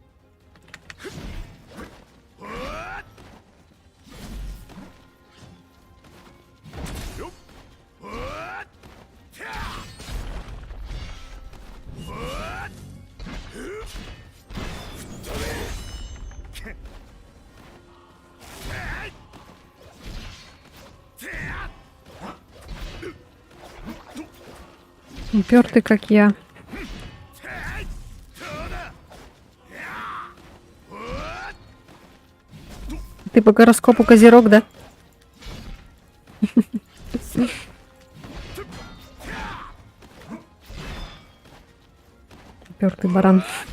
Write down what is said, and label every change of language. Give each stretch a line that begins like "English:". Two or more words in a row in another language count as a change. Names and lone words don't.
Russian: おっ、よっ、おっ、てあ、おっ、ふっ、飛べ、けっ、えい、てあ、 Упертый, как я. Ты по гороскопу Козерог, да? Упертый баран.